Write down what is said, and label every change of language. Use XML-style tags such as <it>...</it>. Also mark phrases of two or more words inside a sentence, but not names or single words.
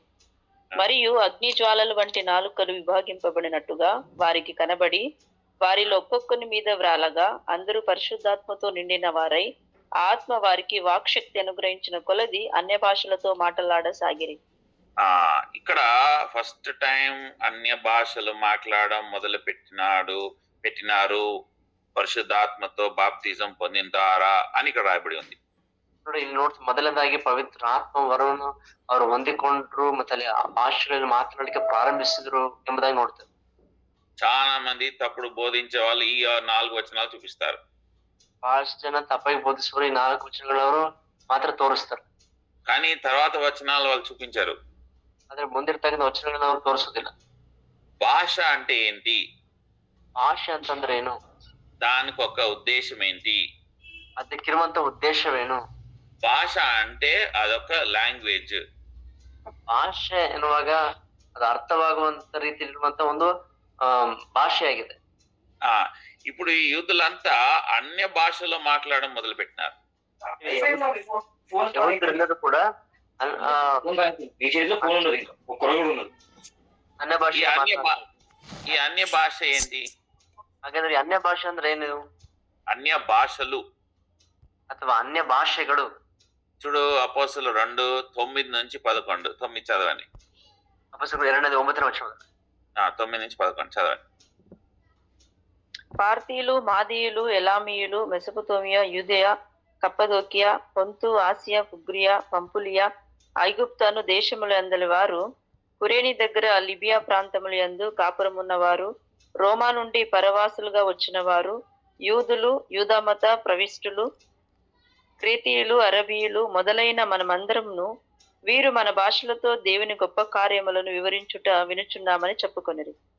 <te>మరియు అగ్ని జ్వాలల వంటి నాలుకలు విభాగింపబడినట్టుగా వారికి కనబడి వారిలో ఒక్కొక్కని మీద వ్రాలగా అందరూ పరిశుద్ధాత్మతో నిండిన వారై ఆత్మ వారికి వాక్శక్తి అనుగ్రహించిన కొలది అన్య భాషలతో మాట్లాడసాగిరి. ఇక్కడ</te> <en>first time</en> <te>అన్య భాషలు మాట్లాడడం మొదలు పెట్టినారు పరిశుద్ధాత్మతో బాప్తిజం పొందిందారా అని ఇక్కడ రాయబడి ఉంది.</te> <kn>ನೋಡಿ ಇಲ್ಲಿ ನೋಡ್ತೀವಿ, ಮೊದಲನೇದಾಗಿ ಪವಿತ್ರ ಆತ್ಮ ವರವನ್ನು ಅವರು ಹೊಂದಿಕೊಂಡ್ರು ಮತ್ತೆ ಅಲ್ಲಿ ಆ ಭಾಷೆಗಳಲ್ಲಿ ಮಾತನಾಡಲಿಕ್ಕೆ ಪ್ರಾರಂಭಿಸಿದ್ರು ಎಂಬುದಾಗಿ ನೋಡ್ತೇವೆ.</kn> <te>చాలా మంది తప్పుడు బోధించే వాళ్ళు ఈ 4 వచనాలు చూపిస్తారు.</te> <kn>ಬಹಳಷ್ಟು ಜನ ತಪ್ಪಾಗಿ ಬೋಧಿಸುವರು ಈ 4 ವಚನಗಳವರು ಮಾತ್ರ ತೋರಿಸ್ತಾರೆ.</kn> <te>కానీ తర్వాత వచనాలు వాళ్ళు చూపించారు.</te> <kn>ಆದ್ರೆ ಮುಂದಿರ್ತಕ್ಕಂಥ ವಚನಗಳನ್ನ ಅವರು ತೋರಿಸೋದಿಲ್ಲ.</kn> <te>భాష అంటే ఏంటి,</te> <kn>ಭಾಷೆ ಅಂತಂದ್ರೆ ಏನು,</kn> <te>దానికి ఒక ఉద్దేశం ఏంటి,</te> <kn>ಅದಕ್ಕಿರುವಂತ ಉದ್ದೇಶವೇನು,</kn> <te>భాష అంటే అదొక లాంగ్వేజ్.</te> <kn>ಭಾಷೆ ಎನ್ನುವಾಗ ಅದು ಅರ್ಥವಾಗುವಂತ ರೀತಿಯಲ್ಲಿರುವಂತ ಒಂದು ಭಾಷೆಯಾಗಿದೆ.</kn> <te>ఇప్పుడు ఈ యూదులంతా అన్య భాషలో మాట్లాడడం మొదలు పెట్టినారు.</te> <kn>ಎಲ್ಲರೂ ಕೂಡ ಅನ್ಯ ಭಾಷೆ.</kn> <te>ఈ అన్య భాష ఏంటి?</te> <kn>ಹಾಗಾದ್ರೆ ಅನ್ಯ ಭಾಷೆ ಅಂದ್ರೆ ಏನು?</kn> <te>అన్య భాషలు</te> <kn>ಅಥವಾ ಅನ್ಯ ಭಾಷೆಗಳು.</kn> <te>చూడు అపోస్తలులు 2:9-11. 9 చదవండి. అపోస్తలులు 2:9 వచనం. 9-11 చదవండి. పార్తీయులు, మాదీయులు, ఎలామీయులు, మెసొపొతేమియా, యూదెయ, కప్పదోకియా, పొంతు, ఆసియా, ఫుగ్రియా, పంపులియా, ఐగుప్తను దేశముల అందలి వారు, కురేని దగ్గర లిబియా ప్రాంతముల యందు కాపురమున్నవారు, రోమా నుండి పరవాసులుగా వచ్చిన వారు, యూదులు, యూదామత ప్రవిష్టులు, క్రేతీయులు, అరబీయులు మొదలైన మనమందరమును వీరు మన భాషలతో దేవుని గొప్ప కార్యములను వివరించుట వినుచున్నామని చెప్పుకొనిరి.</te>